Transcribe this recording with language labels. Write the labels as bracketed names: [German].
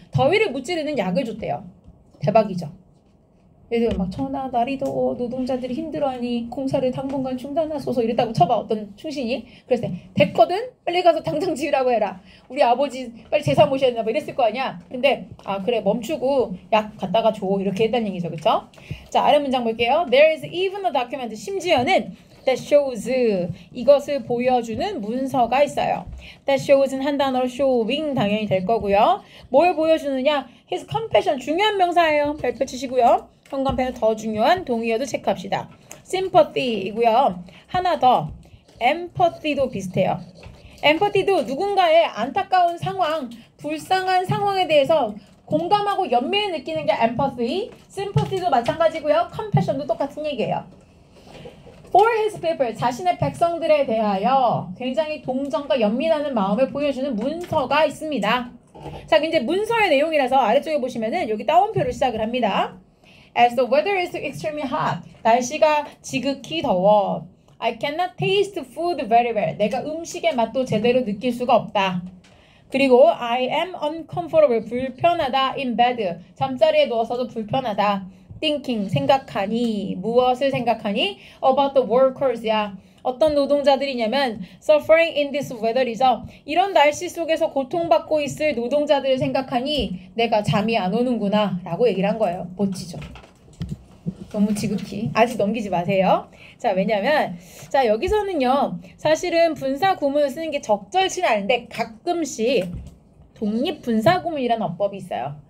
[Korean] 더위를 무찌르는 약을 줬대요. 대박이죠. 얘들 막 전하 날이 더워 노동자들이 힘들어하니 공사를 당분간 중단하소서 이랬다고 쳐봐 어떤 충신이. 그래서 됐거든? 빨리 가서 당장 지으라고 해라. 우리 아버지 빨리 제사 모셔야 된다 뭐 이랬을 거 아니야. 근데 그래 멈추고 약 갖다가 줘 이렇게 했다는 얘기죠. 그쵸? 자 아래 문장 볼게요. [English] There is even a document [Korean] 심지어는 [English] that shows [Korean] 이것을 보여주는 문서가 있어요. [English] that shows [Korean] 는 한 단어로 [English] showing [Korean] 당연히 될 거고요. 뭘 보여주느냐? [English] his compassion [Korean] 중요한 명사예요. 별표 치시고요. 현관펜은 더 중요한 동의어도 체크합시다. sympathy이고요. 하나 더 empathy도 비슷해요. empathy도 누군가의 안타까운 상황, 불쌍한 상황에 대해서 공감하고 연민을 느끼는 게 empathy. sympathy도 마찬가지고요. compassion도 똑같은 얘기예요. [English] For his people, [Korean] 자신의 백성들에 대하여 굉장히 동정과 연민하는 마음을 보여주는 문서가 있습니다. 자, 이제 문서의 내용이라서 아래쪽에 보시면은 여기 따옴표로 시작을 합니다. [English] As the weather is extremely hot, [Korean] 날씨가 지극히 더워. [English] I cannot taste food very well. [Korean] 내가 음식의 맛도 제대로 느낄 수가 없다. 그리고 [English] I am uncomfortable, [Korean] 불편하다. [English] In bed, [Korean] 잠자리에 누워서도 불편하다. [English] thinking, [Korean] 생각하니, 무엇을 생각하니? [English] About the workers야. [Korean] 어떤 노동자들이냐면 [English] suffering in this weather이죠. [Korean] 이런 날씨 속에서 고통받고 있을 노동자들을 생각하니 내가 잠이 안 오는구나 라고 얘기를 한 거예요. 멋지죠? 너무 지극히. 아직 넘기지 마세요. 자, 왜냐면 자 여기서는요. 사실은 분사구문을 쓰는 게 적절치는 않은데 가끔씩 독립분사구문이라는 어법이 있어요.